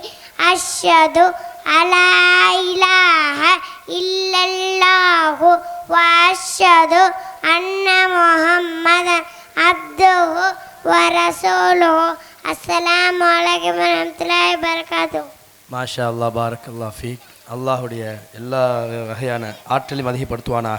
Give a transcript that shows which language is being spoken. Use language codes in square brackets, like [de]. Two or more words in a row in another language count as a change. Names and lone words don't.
[ar] أشهد أن لا إله إلا الله وأشهد أن محمدا عبده ورسوله. السلام عليكم ورحمة الله وبركاته. ما شاء الله، بارك الله فيك. [ta] அல்லாஹுடைய எல்லா வகையான ஆற்றலையும் அதிகப்படுத்துவானாக.